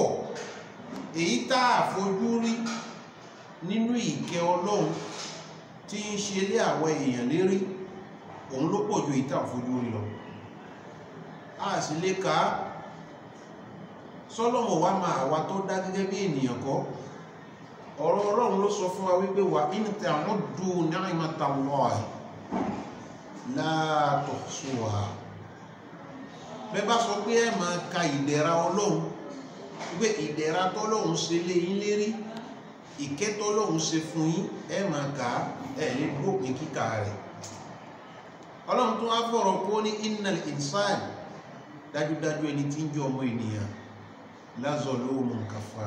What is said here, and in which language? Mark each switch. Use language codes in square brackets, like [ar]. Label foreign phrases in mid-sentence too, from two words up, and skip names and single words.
[yo] Èyí tá a fojú rí nínú ìkẹ́ Ọlọ́run tí ń ṣe lé àwọn èèyàn lérí, òun ló pọ̀ ju èyí tá a fojú rí lọ. A sì lè kà á. Sọ́lọ́mọ̀ wá máa wá tó dá gẹ́gẹ́ bí ènìyàn kọ́. Ọ̀rọ̀ Ọlọ́run ló sọ fún wa wípé [ar] wa in ta'uddu ni'matallahi la tuhsuha. [yo] Bẹ́ bá sọ pé ẹ máa ka ìdẹ̀ra Ọlọ́run, wípé ìdẹ̀ra tọ́lọ́run ṣe lé yín lérí, ìkẹ́ tọ́lọ́run ṣe fún yín, ẹ máa kà á, ẹ lè gbópin kíkà rẹ̀. Ọlọ́run tó wá fọ̀rọ̀ kó ní [ar] innal insana, [yo] dájúdájú ẹni tí ń jẹ́ ọmọ ènìyàn, [ar] lazalumun kafar.